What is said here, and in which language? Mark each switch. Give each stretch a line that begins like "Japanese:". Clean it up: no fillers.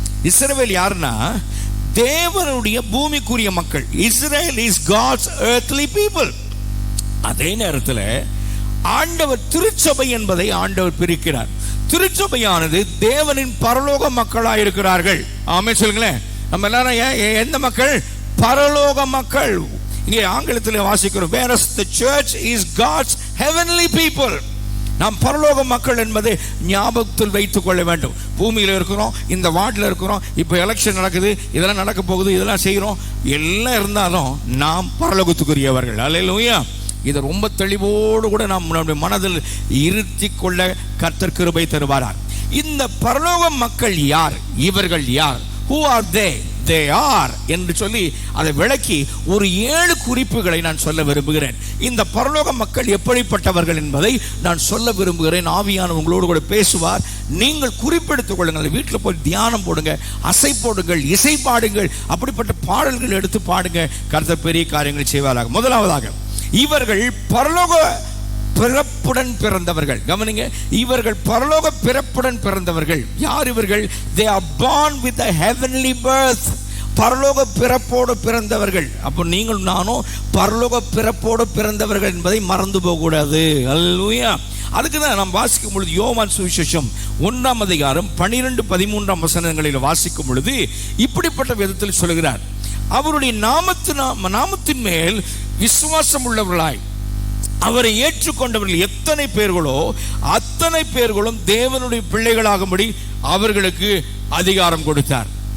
Tamil: இஸ்ரவேல் யாருன்னா தேவனுடைய பூமிக்குரிய மக்கள்.
English: Israel is God's earthly people.
Tamil: அதே நேரத்தில் ஆண்டவர் திருச்சபை என்பதை ஆண்டவர் பிரிக்கிறார். திருச்சபையானது தேவனின் பரலோக மக்களாக இருக்கிறார்கள். ஆமென் சொல்லுங்களேன். நம்ம எல்லாரும் எந்த மக்கள்? பரலோக மக்கள். இங்கே ஆங்கிலத்தில் வாசிக்கிறோம்,
English: whereas the church is God's heavenly people.
Tamil: நாம் பரலோக மக்கள் என்பதை ஞாபகத்தில் வைத்துக் கொள்ள வேண்டும். பூமியில் இருக்கிறோம், இந்த வார்டில் இருக்கிறோம், இப்போ எலெக்ஷன் நடக்குது, இதெல்லாம் நடக்க போகுது, இதெல்லாம் செய்கிறோம், எல்லாம் இருந்தாலும் நாம் பரலோகத்துக்குரியவர்கள். அல்லேலூயா. இதை ரொம்ப தெளிவோடு கூட நாம் நம்முடைய மனதில் இருத்தி கொள்ள கர்த்தர் கிருபை தருவாரார். இந்த பரலோக மக்கள் யார்? இவர்கள் யார்?
English: Who are they? They are
Tamil: என்று சொல்லி அதை விளக்கி ஒரு 7 குறிப்புகளை நான் சொல்ல விரும்புகிறேன். இந்த பரலோக மக்கள் எப்படிப்பட்டவர்கள் என்பதை நான் சொல்ல விரும்புகிறேன். ஆவியானவர் உங்களோடு கூட பேசுவார். நீங்கள் குறிப்பெடுத்துக் கொள்ளுங்கள். வீட்டில் போய் தியானம் போடுங்க, அசை போடுங்கள், இசை பாடுங்கள், அப்படிப்பட்ட பாடல்கள் எடுத்து பாடுங்க. கர்த்தர் பெரிய காரியங்களை செய்வாராக. முதலாவதாக, இவர்கள் பரலோக பிறப்புடன் பிறந்தவர்கள். கவனிங்க, இவர்கள் பரலோக பிறப்புடன் பிறந்தவர்கள். யார் இவர்கள்?
English: They are born with a heavenly birth.
Tamil: பரலோக பிறப்போடு பிறந்தவர்கள். அப்போ நீங்கள் நானும் பரலோக பிறப்போடு பிறந்தவர்கள் என்பதை மறந்து போகக்கூடாது. அல்லேலூயா. அதுக்கு தான் நாம் வாசிக்கும் பொழுது யோவான் சுவிசேஷம் 1ஆம் அதிகாரம் 12-13 வசனங்களில் வாசிக்கும் பொழுது இப்படிப்பட்ட விதத்தில் சொல்கிறார். அவருடைய நாமத்தின் மேல் விசுவாசம் உள்ளவர்களாய் அவரை ஏற்றுக்கொண்டவர்கள் எத்தனை பேர்களோ அத்தனை பேர்களும் தேவனுடைய பிள்ளைகளாகும்படி அவர்களுக்கு அதிகாரம் கொடுத்தார்.